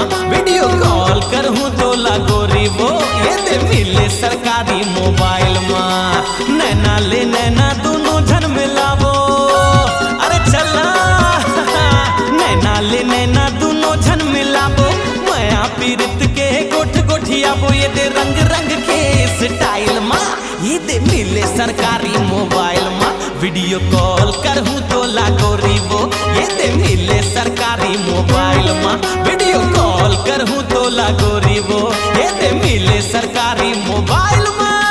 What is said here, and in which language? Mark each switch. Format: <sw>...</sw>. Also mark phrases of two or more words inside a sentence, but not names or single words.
<en>video call</en> <hne>करहूँ तो लागो रीवो ये दे मिले सरकारी मोबाइल माँ। नैना ले नैना दोनों झन मिलावो अरे चला। नैना ले नैना दोनों झन मिलावो माया पीरित के गोठ गोठियावो ये दे रंग रंग के स्टाइल माँ। ये दे मिले सरकारी मोबाइल माँ।</hne> <en>video call</en> <hne>करहूँ तो लागो रीवो ये दे मिले सरकारी मोबाइल माँ।</hne> <en>video call</en> <hne>करहूँ तो लागो रीवो ये दे मिले सरकारी मोबाइल माँ।</hne>